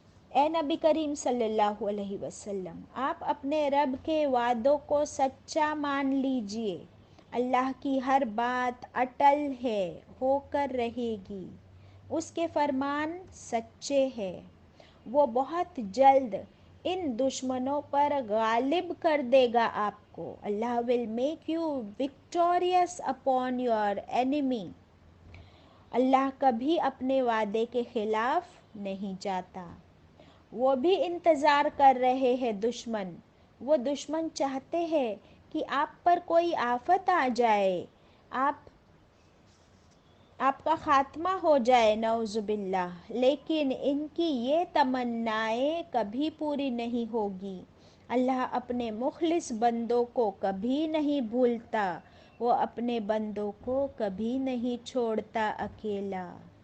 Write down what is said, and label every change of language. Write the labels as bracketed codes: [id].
[ur] اے نبی کریم صلی اللہ علیہ وسلم، آپ اپنے رب کے وعدوں کو سچا مان لیجیے. اللہ کی ہر بات اٹل ہے، ہو کر رہے گی. اس کے فرمان سچے ہیں. وہ بہت جلد ان دشمنوں پر غالب کر دے گا آپ کو. [en] Allah will make you victorious upon your enemy. [ur] اللہ کبھی اپنے وعدے کے خلاف نہیں جاتا. وہ بھی انتظار کر رہے ہیں دشمن. وہ دشمن چاہتے ہیں کہ آپ پر کوئی آفت آ جائے، آپ آپ کا خاتمہ ہو جائے نعوذ باللہ، لیکن ان کی یہ تمنائیں کبھی پوری نہیں ہوگی۔ اللہ اپنے مخلص بندوں کو کبھی نہیں بھولتا، وہ اپنے بندوں کو کبھی نہیں چھوڑتا اکیلا۔